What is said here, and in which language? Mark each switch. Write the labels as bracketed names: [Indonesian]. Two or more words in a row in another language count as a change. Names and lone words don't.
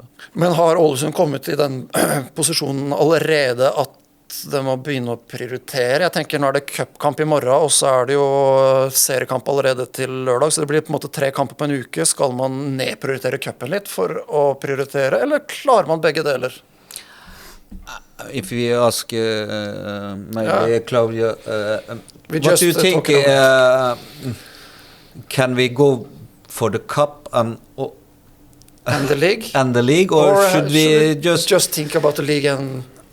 [Norwegian] Men har Ålesund kommet i den posisjonen allerede at de må begynne å prioritere? Jeg tenker nå det cupkamp i morgen, og så det jo seriekamp allerede til lørdag, så det blir på en måte 3 kamper på en uke. Skal man nedprioritere cupen litt for å prioritere, eller klarer man begge deler? [English] If we ask maybe Cláudio, what do you think? Can we go for the cup and the league? And the league, or should we just think about the league and...